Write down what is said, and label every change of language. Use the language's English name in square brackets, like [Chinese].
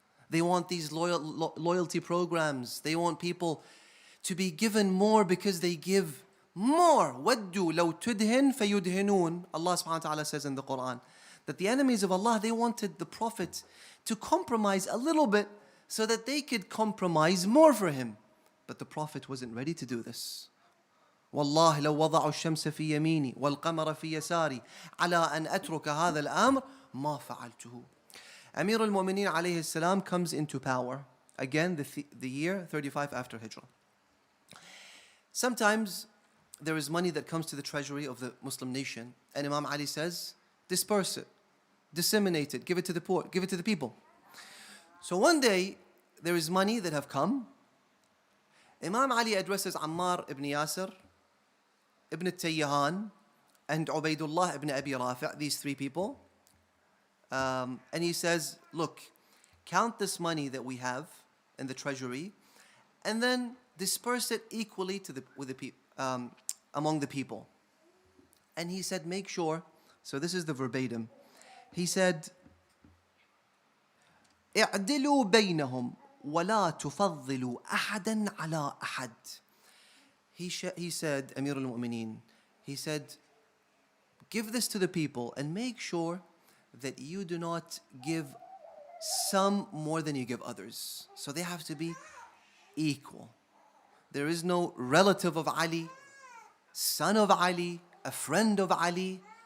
[English] They want these loyalty programs. They want people to be given more because they give more. [Arabic] وَدُّوا لَوْ تُدْهِنْ فَيُدْهِنُونَ. [English] Allah subhanahu wa ta'ala says in the Quran that the enemies of Allah, they wanted the Prophet to compromise a little bit so that they could compromise more for him. But the Prophet wasn't ready to do this. [Arabic] والله لو وضعوا الشمس في يميني والقمر في يساري على أن أترك هذا الأمر ما فعلته. [English] Amir al-Mu'mineen alayhi salam comes into power. Again, the year 35 after Hijrah. Sometimes there is money that comes to the treasury of the Muslim nation, And Imam Ali says, disperse it, disseminate it, give it to the poor, give it to the people. So one day, there is money that have come. Imam Ali addresses Ammar ibn Yasir, ibn Tayyahan, and Ubaidullah ibn Abi Rafi', these three people. And he says, look, count this money that we have in the treasury, and then disperse it equally to among the people. And he said, make sure, so this is the verbatim. He said, [Arabic] اعدلوا بينهم ولا تفضلوا أحدا على أحد. [English] He said, Amir al-Mu'mineen, he said, give this to the people and make sure that you do not give some more than you give others. So they have to be equal. There is no relative of Ali, son of Ali, a friend of Ali.